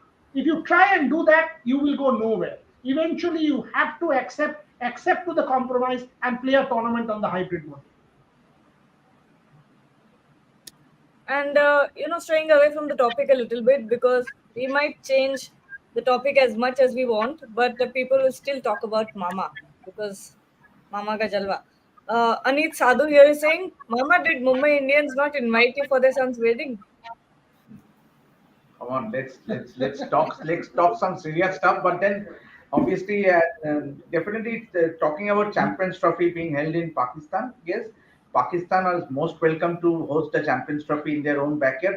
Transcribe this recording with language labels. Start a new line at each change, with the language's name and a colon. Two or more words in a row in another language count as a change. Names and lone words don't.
English: If you try and do that, you will go nowhere. Eventually, you have to accept to the compromise and play a tournament on the hybrid model. And straying away from the topic a little bit because we might change the topic as much as we want, but the people will still talk about Mama because Mama
Hindi: ka jalwa.
English: Aneet Sadhu here is saying, Mama, did Mumbai Indians not invite you for their son's wedding? Come on, let's talk some serious stuff. But then, obviously, definitely talking about Champions Trophy being held in Pakistan. Yes, Pakistan is most welcome to host the Champions Trophy in their own backyard.